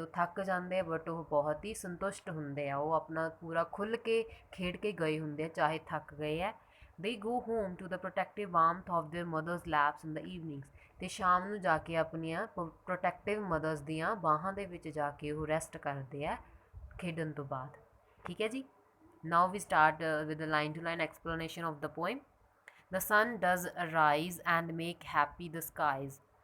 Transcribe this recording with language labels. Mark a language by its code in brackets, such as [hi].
[pa] ਉਹ ਥੱਕ ਜਾਂਦੇ ਆ ਬਟ ਉਹ ਬਹੁਤ ਹੀ ਸੰਤੁਸ਼ਟ ਹੁੰਦੇ ਆ, ਉਹ ਆਪਣਾ ਪੂਰਾ ਖੁੱਲ੍ਹ ਕੇ ਖੇਡ ਕੇ ਗਏ ਹੁੰਦੇ ਆ ਚਾਹੇ ਥੱਕ ਗਏ ਆ. [en] they go home to the protective warmth of their mother's laps in the evenings. [pa] ਅਤੇ ਸ਼ਾਮ ਨੂੰ ਜਾ ਕੇ ਆਪਣੀਆਂ ਪ੍ਰੋਟੈਕਟਿਵ ਮਦਰਸ ਦੀਆਂ ਬਾਹਾਂ ਦੇ ਵਿੱਚ ਜਾ ਕੇ ਉਹ ਰੈਸਟ ਕਰਦੇ ਆ ਖੇਡਣ ਤੋਂ ਬਾਅਦ. [en] ਠੀਕ ਹੈ ਜੀ, now we start with the line to line explanation of the poem. The sun does arise and make happy the skies.